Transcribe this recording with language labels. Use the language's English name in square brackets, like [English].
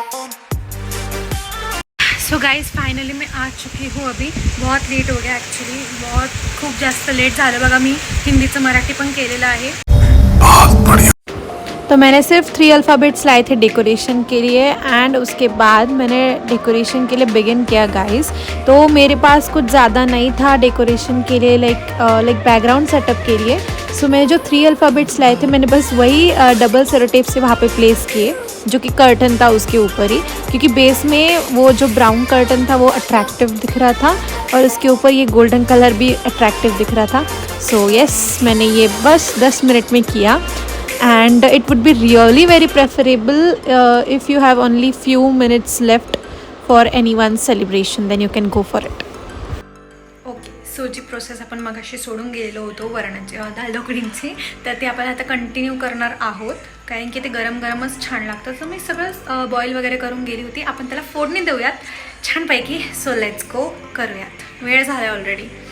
[Hindi] So guys finally मैं आ चुकी हूँ. अभी बहुत लेट हो गया एक्चुअली, [Marathi] खूप जास्त लेट झालं बघा. मी हिंदीचं मराठी पण केलेलं आहे. [Hindi] तो मैंने सिर्फ 3 अल्फ़ाबेट्स लाए थे डेकोरेशन के लिए, एंड उसके बाद मैंने डेकोरेशन के लिए बिगिन किया गाइस. तो मेरे पास कुछ ज़्यादा नहीं था डेकोरेशन के लिए, लाइक बैकग्राउंड सेटअप के लिए. सो मैंने जो 3 अल्फ़ाबेट्स लाए थे, मैंने बस वही डबल सेलोटेप से वहाँ पे प्लेस किए, जो कि कर्टन था उसके ऊपर ही, क्योंकि बेस में वो जो ब्राउन कर्टन था वो अट्रैक्टिव दिख रहा था, और उसके ऊपर ये गोल्डन कलर भी अट्रैक्टिव दिख रहा था. सो यस, मैंने ये बस 10 मिनट में किया. [English] And it would be really very preferable if you have only few minutes left for anyone's celebration, then you can go for it. [Marathi] Okay, so G process आपण मगाशी सोडून गेलेलो होतो वरणाची दाल ढोकळींची, तर ते आपण आता कंटिन्यू करणार आहोत, कारण की ते गरम गरमच छान लागतं. सो मी सगळं बॉईल वगैरे करून गेली होती. आपण त्याला फोडणी देऊयात छानपैकी. सो लेट्स गो, करूयात. वेळ झाला ऑलरेडी.